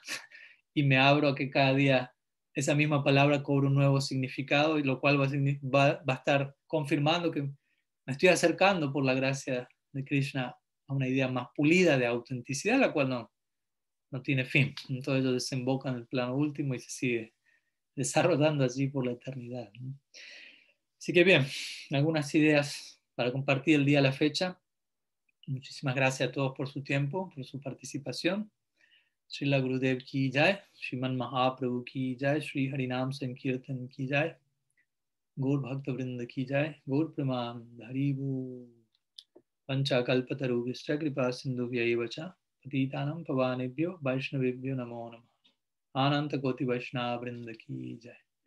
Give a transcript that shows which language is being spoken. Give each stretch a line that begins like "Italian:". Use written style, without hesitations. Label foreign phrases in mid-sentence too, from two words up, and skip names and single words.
Spanish: Y me abro a que cada día esa misma palabra cobre un nuevo significado, y lo cual va a estar confirmando que me estoy acercando por la gracia de Krishna a una idea más pulida de autenticidad, la cual no tiene fin. Entonces ello desemboca en el plano último y se sigue desarrollando allí por la eternidad, ¿no? Así que bien, algunas ideas para compartir el día a la fecha. Muchísimas gracias a todos por su tiempo, por su participación.
Hindi: श्रीला गुरुदेव की जय, श्रीमन महाप्रभु की जय, श्री हरिनाम संकीर्तन की जय, गौर भक्त वृंद की जय, गौर प्रमानंद हरि बोल।
Sanskrit: पंचाकल्पतरुभ्यश्च कृपा सिन्धुभ्यैव च पतितानां पावनेभ्यो वैष्णवेभ्यो नमो नमः।
Hindi: अनंत कोटि वैष्णव वृंद की जय।